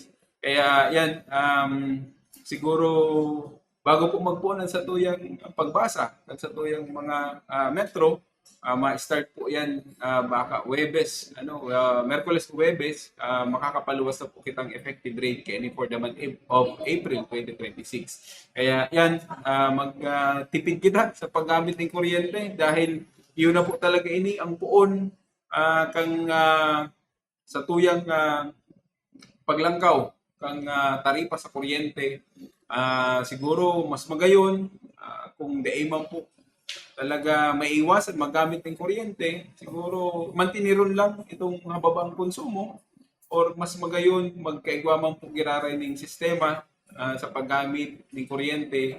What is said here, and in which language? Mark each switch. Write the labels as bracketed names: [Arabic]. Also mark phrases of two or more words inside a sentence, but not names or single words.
[Bikol] Kaya yan siguro bago po magpunan sa tuyang pagbasa sa tuyang mga metro, ma-start po yan baka Huwebes, Merkules Huwebes, makakapaluwas na po kitang [English] effective rate [Bikol] kaya [English] for the month of April 2026. [Bikol] Kaya yan, magtipid kita sa paggamit ng kuryente dahil yun na po talaga ini ang puon kang sa tuyang paglangkaw kang taripa sa kuryente. Siguro mas magayon kung di man po talaga maiwasan magamit ng kuryente, siguro mantiniron lang itong hababang konsumo or mas magayon magkaigwaman po giraray ng sistema sa paggamit ng kuryente.